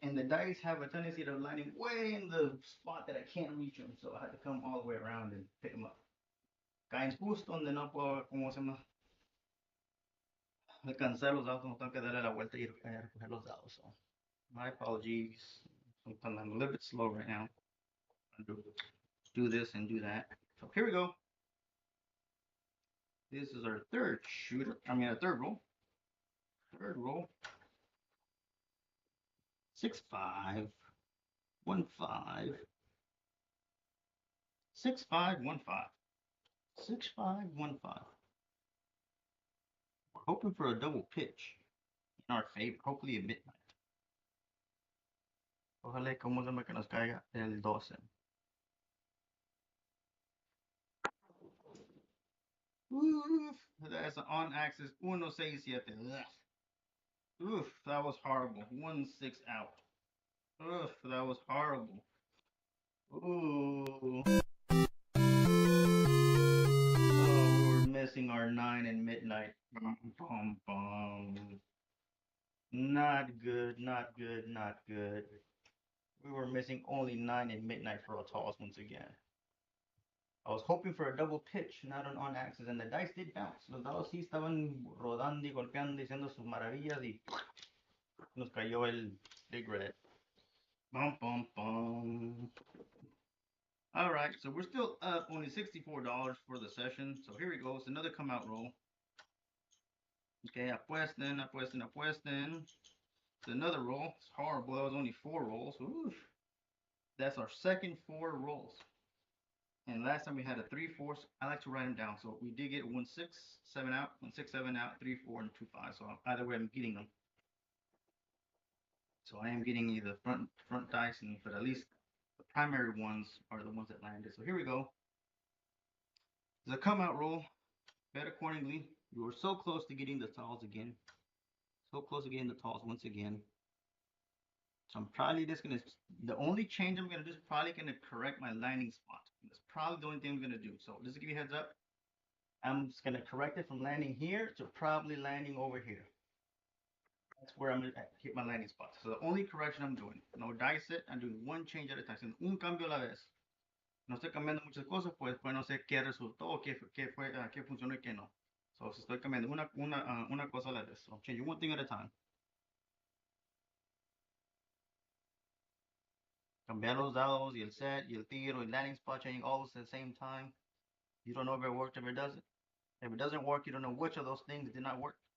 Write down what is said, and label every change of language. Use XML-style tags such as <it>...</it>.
<en>And the dice have a tendency of lining way in the spot that I can't reach them. So I had to come all the way around and pick them up.</en> <es>Caen justo donde no puedo, ¿cómo se llama? Alcanzar los dados, no tengo que darle la vuelta y recoger los dados.</es> <en>So my apologies. Sometimes I'm a little bit slow right now. Do this and do that. So here we go. This is our third shooter. I mean, a third roll. Third roll. 6, 5, 1, 5. 6, 5, 1, 5. 6, 5, 1, 5. We're hoping for a double pitch in our favor. Hopefully at midnight.</en> <es>Ojalá como se me que nos caiga el 12.</es> <en>Oof, that's an on axis 167. Oof, that was horrible. 1, 6 out. Oof, that was horrible. Ooh. Oh, we're missing our 9 in midnight. Bum, bum, bum. Not good, not good, not good. We were missing only 9 in midnight for a toss once again. I was hoping for a double pitch, not an on axis, and the dice did bounce.</en> <es>Los dados sí estaban rodando y golpeando, diciendo sus maravillas, y nos cayó el big red. Bum, bum, bum.</es> <en>All right, so we're still up only $64 for the session. So here we go. It's another come out roll.</en> <es>Okay, apuesten, apuesten, apuesten.</es> <en>It's another roll. It's horrible. That was only 4 rolls. Oof. That's our second 4 rolls. And last time we had a 3, 4. I like to write them down. So we did get 1, 6, 7 out, 1, 6, 7 out, 3, 4, and 2, 5. So either way, I'm getting them. So I am getting either front dice, and but at least The primary ones are the ones that landed. So here we go. The come out roll. Bet accordingly. We were so close to getting the talls again. So close to getting the talls once again. So I'm probably just gonna, the only change I'm gonna do is probably gonna correct my landing spot. That's probably the only thing I'm gonna do. So just to give you a heads up, I'm just gonna correct it from landing here to probably landing over here. That's where I'm gonna hit my landing spot. So the only correction I'm doing, no dice it, I'm doing one change at a time,</en> <es>haciendo un cambio a la vez. No estoy cambiando muchas cosas, pues después no sé qué resultó, qué funcionó y qué no. So estoy cambiando una cosa a la vez.</es> <en>So I'm changing one thing at a time.</en> <es>Cambiar los dados y el set y el tiro y</es> <en>landing spot changing all at the same time. You don't know if it worked, if it doesn't. If it doesn't work, you don't know which of those things did not work.</en>